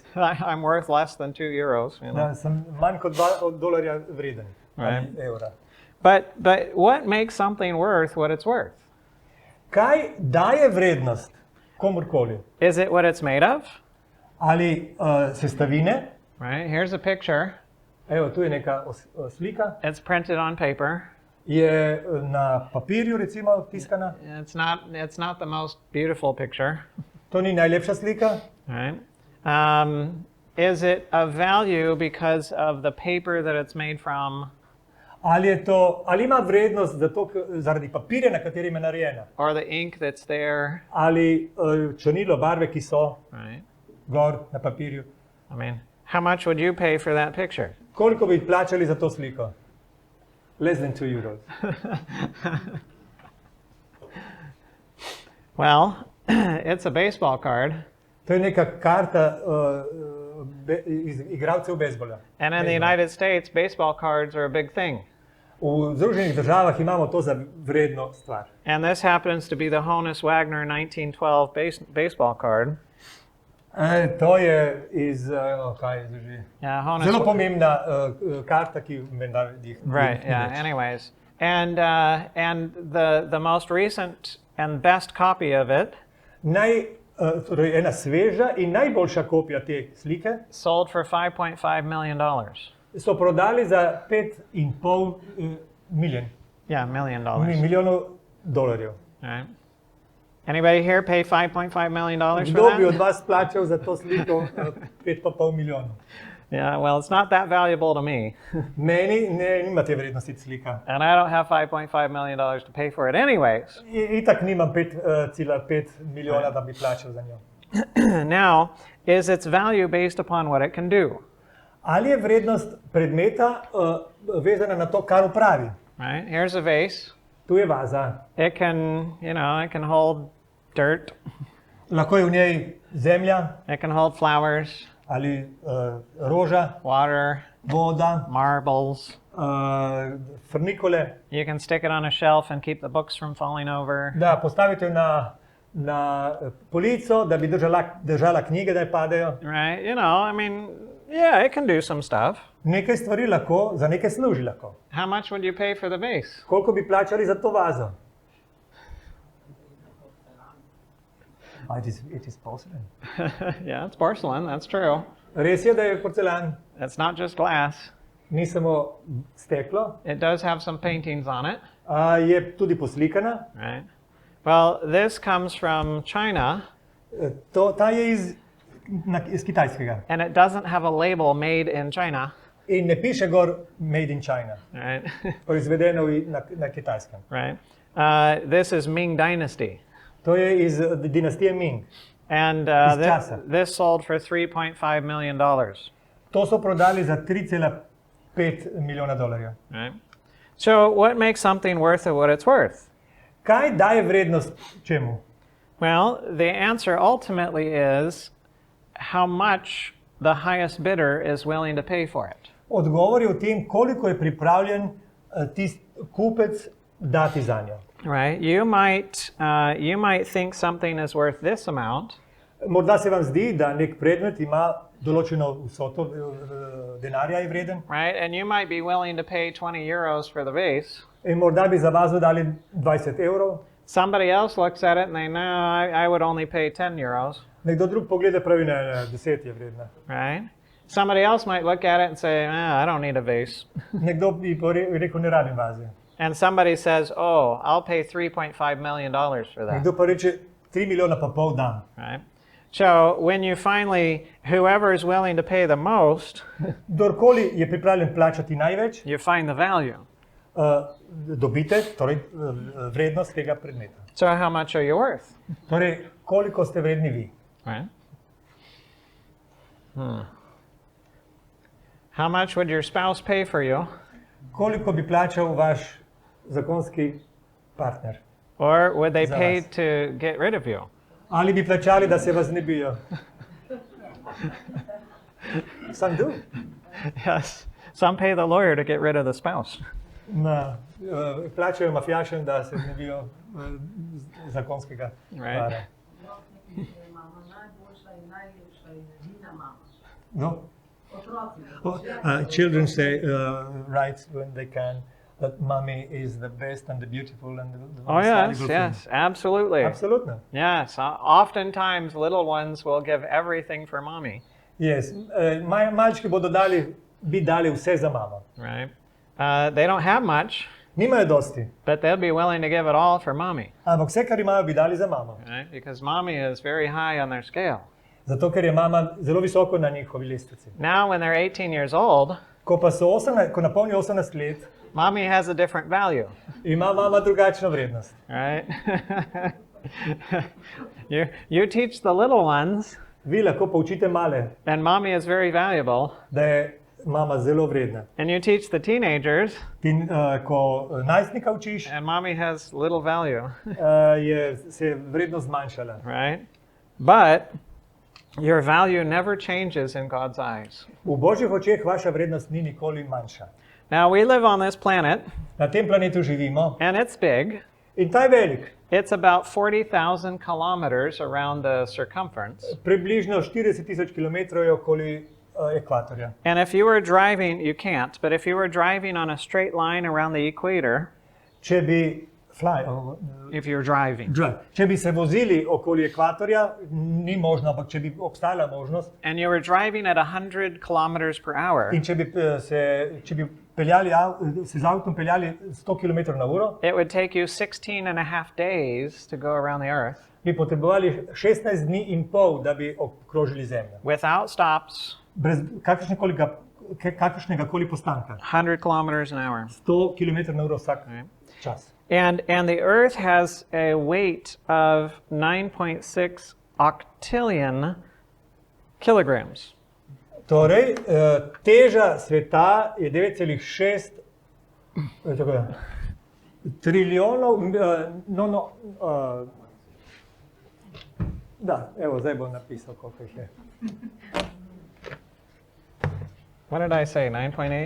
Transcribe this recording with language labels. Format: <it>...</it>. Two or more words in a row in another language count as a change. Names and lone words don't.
<en>I'm worth less than €2, you know.</en> <sl>Da, sem manj kot $2 vreden.</sl> <en>Right.</en> <sl>Evra.</sl> <en>But what makes something worth what it's worth?</en> <sl>Kaj daje vrednost komurkoli?</sl> <en>Is it what it's made of?</en> <sl>Ali sestavine?</sl> <en>Right, here's a picture.</en> <sl>Evo, tu je neka slika.</sl> <en>It's printed on paper.</en> <sl>Je na papirju recimo tiskana.</sl> <en>It's not the most beautiful picture,</en> <sl>To ni najlepša slika.</sl> <en>right? Is it of value because of the paper that it's made from?</en> <sl>Ali ima vrednost zaradi papirja, na katerem je narejena,</sl> <en>or the ink that's there,</en> <sl>ali črnilo, barve, ki so</sl> <en>right?</en> <sl>gor na papirju.</sl> <en>I mean, how much would you pay for that picture?</en> <sl>Koliko bi plačali za to sliko?</sl> <en>Less than 2 euros. Well, it's a baseball card.</en> <sl>To je neka karta igralcev bejzbola.</sl> <en>And in the United States, baseball cards are a big thing.</en> <sl>V Združenih državah imamo to za vredno stvar.</sl> <en>And this happens to be the Honus Wagner 1912 baseball card.</en> <sl>To je iz, kaj je že?</sl> <en>Yeah, Honus.</en> <sl>Zelo pomembna karta, ki menda jih.</sl> <en>Right. Yeah. Anyways, and the most recent and best copy of it</en> <sl>Torej ena sveža in najboljša kopija te slike</sl> <en>sold for $5.5 million.</en> <sl>so prodali za 5,5 milijonov dolarjev.</sl> <en>Right. Anybody here pay $5.5 million for</en> <sl>Kdo bi od</sl> <en>that?</en> <sl>vas plačal za to sliko 5,5 milijonov?</sl> <en>Yeah. Well, it's not that valuable to me,</en> <sl>Meni nima te vrednosti slika.</sl> <en>and I don't have $5.5 million to pay for it anyways.</en> <sl>Itak nimam 5,5 milijona, da bi plačal za njo.</sl> <en>Now, is its value based upon what it can do?</en> <sl>Ali je vrednost predmeta vezana na to, kar upravi?</sl> <en>Right. Here's a vase.</en> <sl>Tu je vaza.</sl> <en>It can hold dirt.</en> <sl>Lahko je v njej zemlja</sl> <en>It can hold flowers,</en> <sl>ali roža,</sl> <en>water,</en> <sl>voda,</sl> <en>marbles.</en> <sl>frnikole.</sl> <en>You can stick it on a shelf and keep the books from falling over.</en> <sl>Da postavite jo na polico, da bi držala knjige, da ne padejo.</sl> <en>Right? I mean, yeah, it can do some stuff.</en> <sl>Nekaj stvari lahko, za nekaj služi lahko.</sl> <en>How much would you pay for the vase?</en> <sl>Koliko bi plačali za to vazo?</sl> <en>It is porcelain. Yeah, it's porcelain, that's true.</en> <sl>Res je, da je porcelan,</sl> <en>It's not just glass.</en> <sl>ni samo steklo,</sl> <en>It does have some paintings on it,</en> <sl>je tudi poslikana.</sl> <en>right? Well, this comes from China,</en> <sl>Ta je iz Kitajskega</sl> <en>and it doesn't have a label made in China,</en> <sl>in ne piše gor</sl> <en>Made in China, right?</en> <sl>proizvedeno na Kitajskem.</sl> <en>Right. This is Ming Dynasty.</en> <sl>To je iz dinastije Ming.</sl> <en>And</en> <sl>Iz časa.</sl> <en>this sold for $3.5 million.</en> <sl>To so prodali za 3,5 milijona dolarjev.</sl> <en>Right. So what makes something worth of what it's worth?</en> <sl>Kaj daje vrednost čemu?</sl> <en>Well, the answer ultimately is how much the highest bidder is willing to pay for it.</en> <sl>Odgovor je v tem, koliko je pripravljen kupec dati za njo.</sl> <en>Right. You might think something is worth this amount,</en> <sl>Morda se vam zdi, da nek predmet ima določeno vsoto denarja je vreden</sl> <en>right? And you might be willing to pay 20 euros for the vase.</en> <sl>in morda bi za vazo dali 20 evrov.</sl> <en>Somebody else looks at it and they know I would only pay 10 euros.</en> <sl>Nekdo drug pogleda pravi, ne, 10 je vredna.</sl> <en>Right? Somebody else might look at it and say, I don't need a vase.</en> <sl>Nekdo bi rekel, ne rabim vaze.</sl> <en>And somebody says, oh, I'll pay $3.5 million for that.</en> <sl>Nekdo pa reče, 3 milijona pa pol dam.</sl> <en>Right? So when you finally, whoever is willing to pay the most,</en> <sl>Kdorkoli je pripravljen plačati največ,</sl> <en>you find the value.</en> <sl>dobite torej, vrednost tega predmeta.</sl> <en>So how much are you worth?</en> <sl>Torej, koliko ste vredni vi?</sl> <en>Right? How much would your spouse pay for you?</en> <sl>Koliko bi plačal vaš zakonski partner?</sl> <en>Or would they</en> <sl>Za</sl> <en>pay</en> <sl>vas.</sl> <en>to get rid of you?</en> <sl>Ali bi plačali, da se vas ne bijo?</sl> <en>Some do. Yes. Some pay the lawyer to get rid of the spouse.</en> <sl>Plačajo mafijašem, da se ne bijo zakonskega</sl> <en>Right.</en> <sl>para. No?</sl> <en>Children say right when they can that mommy is the best and the beautiful and the Oh, most yes, valuable thing. yes, absolutely.</en> <sl>Absolutno.</sl> <en>Yes, oftentimes little ones will give everything for mommy, Yes.</en> <sl>Malčki bi dali vse za mamo.</sl> <en>right? They don't have much,</en> <sl>Nimajo dosti,</sl> <en>but they'll be willing to give it all for mommy,</en> <sl>ampak vse, kar imajo, bi dali za mamo.</sl> <en>right? Because mommy is very high on their scale.</en> <sl>Zato, ker je mama zelo visoko na njihovi lestvici.</sl> <en>Now, when they're 18 years old,</en> <sl>Ko napolni 18 let,</sl> <en>mommy has a different value,</en> <sl>ima mama drugačno vrednost.</sl> <en>right? You teach the little ones,</en> <sl>Vi lahko poučite male,</sl> <en>and mommy is very valuable.</en> <sl>da je mama zelo vredna.</sl> <en>And you teach the teenagers,</en> <sl>Ko najstnika učiš,</sl> <en>and mommy has little value,</en> <sl>se je vrednost zmanjšala.</sl> <en>right? But your value never changes in God's eyes.</en> <sl>V Božjih očeh vaša vrednost ni nikoli manjša.</sl> <en>Now, we live on this planet,</en> <sl>Na tem planetu živimo</sl> <en>and it's big.</en> <sl>in ta je velik.</sl> <en>It's about 40,000 kilometers around the circumference.</en> <sl>Približno 40,000 kilometrov je okoli ekvatorja.</sl> <en>And if you were driving, you can't, but if you were driving on a straight line around the equator,</en> <sl>Če bi,</sl> <en>if you're driving,</en> <sl>če bi se vozili okoli ekvatorja, ni možno, ampak če bi obstajala možnost,</sl> <en>and you were driving at 100 kilometers per hour,</en> <sl>in če bi se z avtom peljali 100 km/h,</sl> <en>it would take you 16 and a half days to go around the earth</en> <sl>bi potrebovali 16 dni in pol, da bi obkrožili Zemljo.</sl> <en>without stops,</en> <sl>Brez kakršnega koli postanka.</sl> <en>100 kilometers an hour.</en> <sl>100 km/h vsak čas.</sl> <en>And the earth has a weight of 9.6 octillion kilograms.</en> <sl>Torej, teža sveta je 9,6 trilijonov, da, evo, zdaj bom napisal, koliko jih je.</sl> <en>What did I say, 9.8?</en>